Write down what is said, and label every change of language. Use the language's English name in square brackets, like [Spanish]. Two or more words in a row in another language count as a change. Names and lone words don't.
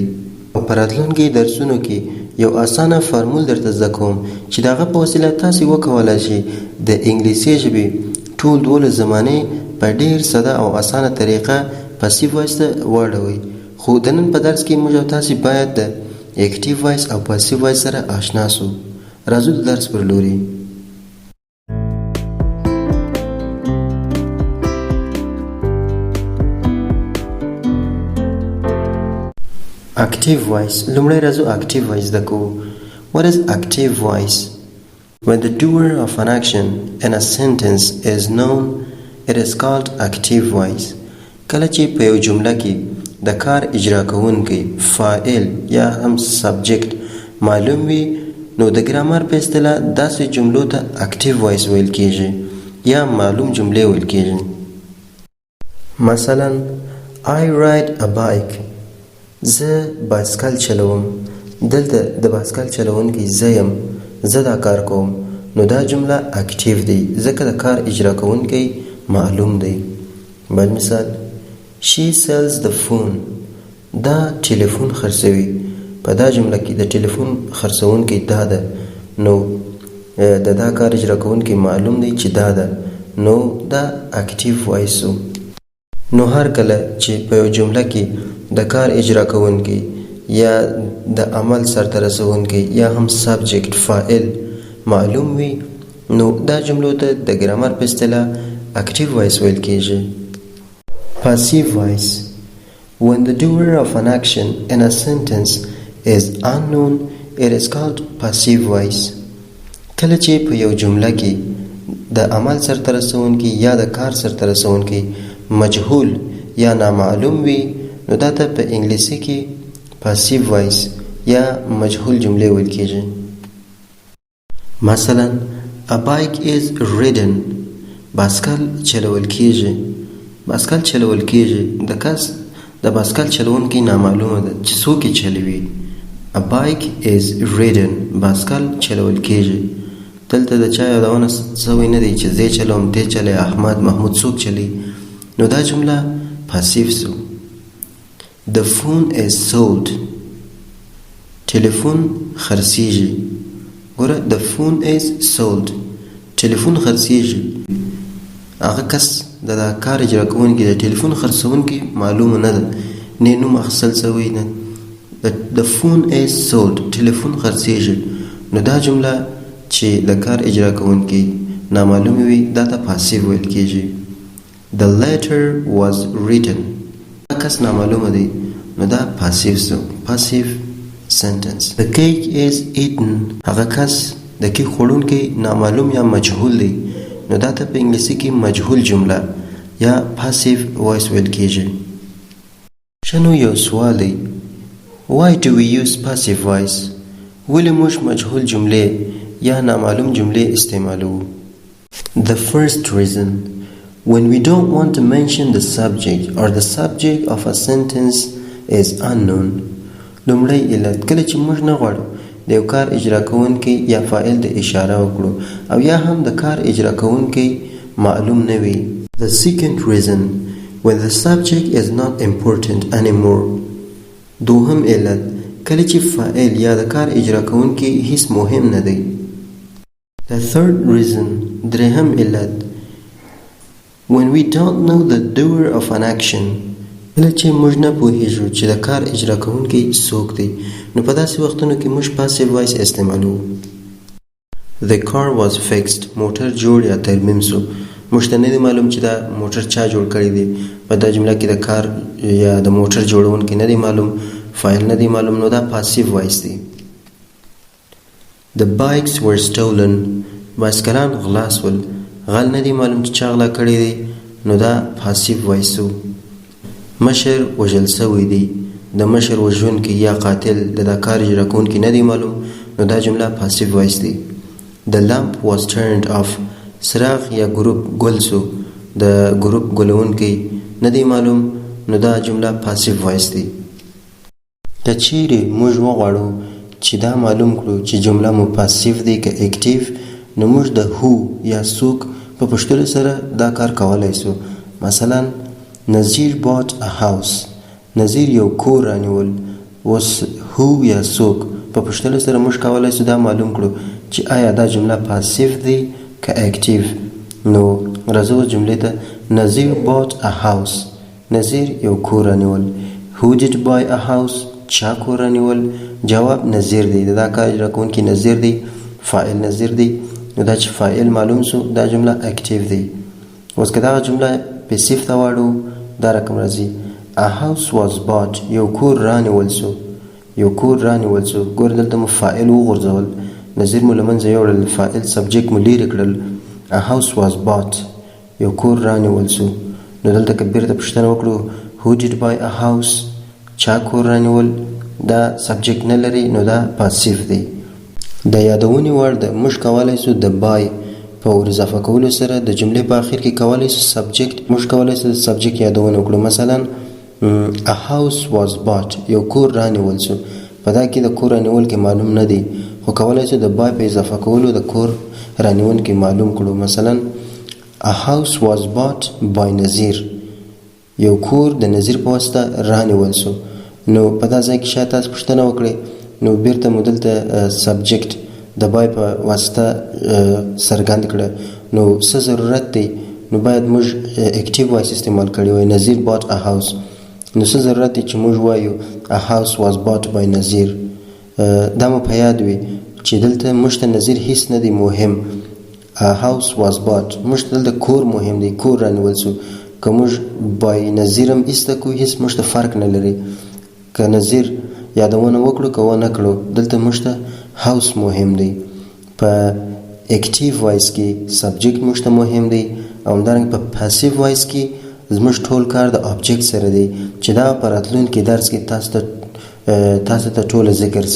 [Pashto] او په راتلونکي درسونو کې یو اسانه فارمول درته زده کوم چې د هغه په وسیله تاسې وکولی شئ د انګلیسي ژبې ټول 12 زمانې په ډېر ساده او اسانه طریقه [English] passive voice [Pashto] ته واړوئ. خو د نن په درس کې موږ او تاسې باید د [English] active voice [Pashto] او [English] passive voice [Pashto] سره آشنا سو. راځو د درس پر لوري. [English] Active voice. [Pashto] لومړی راځو [English] active voice [Pashto] زده کوو. [English] What is active voice? When the doer of an action in a sentence is known, it is called active voice. [Pashto] کله چې په یو جمله کې د کار اجرا کوونکی فاعل یا هم سبجیکټ معلوم وي نو د ګرامر په اصطلاح داسې جملو ته [English] active voice [Pashto] ویل کیږي یا معلوم جملې ویل کیږي. [English] مثلا I ride a bike. [Pashto] زه بایسکل چلوم. دلته د بایسکل چلوونکی زه یم، زه دا کار کوم، نو دا جمله اکټیو دی ځکه د کار اجرا کوونکی معلوم دی. بل مثال [English] She sells the phone. [Pashto] دا ټلیفون خرڅوي. په دا جمله کې د ټلیفون خرڅونکی دا ده نو د دا کار اجرا کوونکی معلوم دی چې دا ده نو دا [English] active voice [Pashto] و. نو هر کله چې په یو جمله کې د کار اجرا کوونکی یا د عمل سرته رسونکی یا هم سبجیکټ فاعل معلوم وي نو دا جملو ته د ګرامر په اصطلاح [English] active voice [Pashto] ویل کیږي. [English] passive voice. When the doer of an action in a sentence is unknown, it is called passive voice. [Pashto] کله چې په یو جمله کې د عمل سرته رسونکی یا د کار سرته رسونکی مجهول یا نامعلوم وي نو دا ته په انګلیسي کې [English] passive voice [Pashto] یا مجهول جملې ویل کیږي. [English] مثلا a bike is ridden. [Pashto] بایسکل چلول کیږي. بایسکل چلول کیږي د کس د بایسکل چلوونکی نامعلومه ده چې څوک یې چلوي. [English] A bike is ridden. [Pashto] بایسکل چلول کیږي. دلته د چا یادونه سوی نه دی چې زه چلوم، ته چلی، احمد، محمود څوک چلی، نو دا جمله پاسیو سو. [English] The phone is sold. [Pashto] ټلیفون خرڅیږي. [English] ګوره the phone is sold. [Pashto] ټلیفون خرڅیږي. هغه کس د کار اجرا کوونکی د ټلیفون خرڅونکی معلومه نه ده، نه نوم اخیستل سوی نه. [English] The phone is sold. [Pashto] ټلیفون خرڅیږي. نو دا جمله چې د کار اجرا کوونکی نامعلوم وي دا ته پاسیو ویل کیږي. [English] The letter was written. [Pashto] کس نامعلومه دی نو دا پاسیو سو. [English] passive sentence. The cake is eaten. [Pashto] هغه کس د کیک خوړونکی نامعلوم یا مجهول دی نو دا ته په انګلیسي کې مجهول جمله یا [English] passive voice [Pashto] ویل کیږي. شنو یو سوال دی. [English] Why do we use passive voice? [Pashto] ولې موږ مجهول جملې یا نامعلوم جملې استعمالو؟ [English] The first reason, when we don't want to mention the subject or the subject of a sentence is unknown. [Pashto] لومړی علت، کله چې موږ نه غواړو د یو کار اجرا کوونکی یا فاعل د اشاره وکړو او یا هم د کار اجرا کوونکی معلوم نه وي. [English] The second reason, when the subject is not important anymore. [Pashto] دوهم علت، کله چې فاعل یا د کار اجرا کوونکی هیڅ مهم نه دی. [English] The third reason, [Pashto] درهم علت، [English] when we don't know the doer of an action. [Pashto] کله چې موږ نه پوهیږو چې د کار اجرا کوونکی څوک دی نو په داسې وختونو کې موږ [English] passive voice [Pashto] استعمالو. [English] The car was fixed. [Pashto] موټر جوړ یا ترمیم سو. موږ ته نه دی معلوم چې دا موټر چا جوړ کړی دی. په دا جمله کې د کار یا د موټر جوړونکی نه دی معلوم، فاعل نه دی معلوم، نو دا [English] passive voice [Pashto] دی. [English] The bikes were stolen. [Pashto] بایسکلان غلا سول. غل نه دی معلوم چې چا غلا کړی دی، نو دا [English] passive voice [Pashto] و. مشر وژل سوی دی، د مشر وژونکی یا قاتل د دا کار اجرا کوونکی نه دی معلوم، نو دا جمله [English] passive voice [Pashto] دی. [English] The lamp was turned off. [Pashto] څراغ یا ګروپ ګل سو، د ګروپ ګلونکی نه دی معلوم، نو دا جمله [English] passive voice [Pashto] دی. که چیرې موږ وغواړو چې دا معلوم کړو چې جمله مو پاسیو دی که اکټیو، نو موږ د هو یا څوک په پوښتلو سره دا کار کولی سو. [English] مثلا نذیر bought a house. [Pashto] نذیر یو کور رانیول. اوس هو یا څوک په پوښتلو سره موږ کولی سو دا معلوم کړو چې آیا دا جمله پاسیو دی که اکټیو. نو راځو جملې ته. نذیر [English] bought a house. [Pashto] نذیر یو کور رانیول. [English] Who did buy a house؟ [Pashto] چا کور رانیول؟ جواب نذیر دی، دا کار اجرا کوونکی نذیر دی، فاعل نذیر دی. نو دا چې فاعل معلوم سو دا جمله اکټیو دی. اوس که دغه جمله پیسیو ته واړو دا رقم راځي. [English] A house was bought. [Pashto] یو کور رانیول سو. یو کور رانیول سو. ګوره دلته مو فاعل وغورځول، نظیر مو له منځه یوړل، فاعل سبجیکټ مو لیرې کړل. [English] A house was bought. [Pashto] یو کور رانیول سو. نو دلته که بیرته پوښتنه وکړو [English] Who did buy a house؟ [Pashto] چا کور رانیول؟ دا سبجیکټ نه لري، نو دا پاسیو دی. د یادونې وړ ده، موږ کولی سو د بای په ور اضافه کولو سره د جملې په آخر کې کولی سو سبجیکټ، موږ کولی سو د سبجیکټ یادونه وکړو. [English] مثلا A house was bought. [Pashto] یو کور رانیول سو. په دا کې د کور رانیول کې معلوم نه دی، خو کولی سو د بای په اضافه کولو د کور رانیول کې معلوم کړو. [English] مثلا A house was bought by نذیر. [Pashto] یو کور د نذیر په واسطه رانیول سو. نو په دا ځای کې شاید تاسو پوښتنه وکړئ، نو بیرته مو دلته سبجیکټ د بای په واسطه څرګند کړه، نو څه ضرورت دی؟ نو باید موږ اکټیو وایس استعمال کړی وای. [English] نذیر bought a house. [Pashto] نو څه ضرورت دی چې موږ وایو [English] A house was bought by نذیر؟ [Pashto] دا مو په یاد وي چې دلته موږ ته نذیر هیڅ نه دی مهم. [English] A house was bought. [Pashto] موږ ته دلته کور مهم دی، کور رانیول سو. که موږ بای نذیر هم ایسته کړو هیڅ موږ ته فرق نه لري. که نذیر یادونه وکړو که ونه کړو، دلته موږ ته هاوس مهم دی. په [English] active voice [Pashto] کې سبجیکټ موږ ته مهم دی، او همدارنګه په [English] passive voice [Pashto] کې زموږ ټول کار د آبجیکټ سره دی، چې دا په راتلونکي درس کې تاسو ته ټوله ذکر سي.